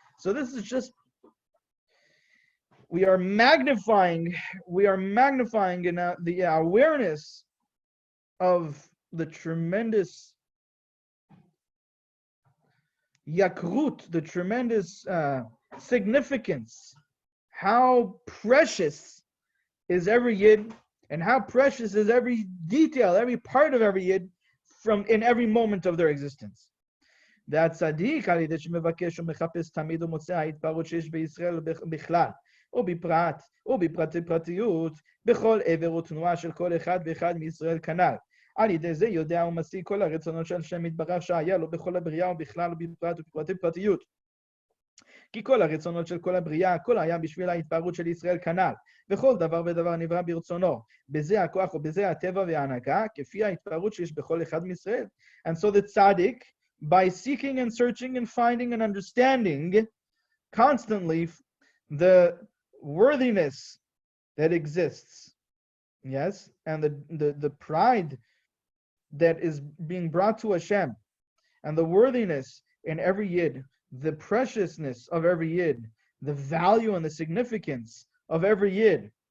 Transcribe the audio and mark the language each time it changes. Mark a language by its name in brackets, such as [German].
[English] So this is just, we are magnifying in the awareness of the tremendous yakrut, the tremendous significance, how precious is every Yid, and how precious is every detail, every part of every Yid in every moment of their existence. [Hebrew] והצדיק על ידי שמבקש ומחפש תמיד ומוצא ההתפארות שיש בישראל בכלל, ובפרטי פרטיות, בכל עבר ותנועה של כל אחד ואחד מישראל כנ"ל. על ידי זה יודע ומשיג כל הרצונות של השם יתברך שהיה לו בכל הבריאה ובכלל ובפרט ובפרטי פרטיות. כי כל הרצונות של כל הבריאה, הכל היה בשביל ההתפארות של ישראל כנ"ל. וכל דבר ודבר נברא ברצונו. בזה הכוח ובזה הטבע וההנהגה, כפי ההתפארות שיש בכל אחד מישראל. [English] And so the tzaddik, by seeking and searching and finding and understanding constantly the worthiness that exists, yes, and the pride that is being brought to Hashem, and the worthiness in every Yid, the preciousness of every Yid, the value and the significance of every Yid,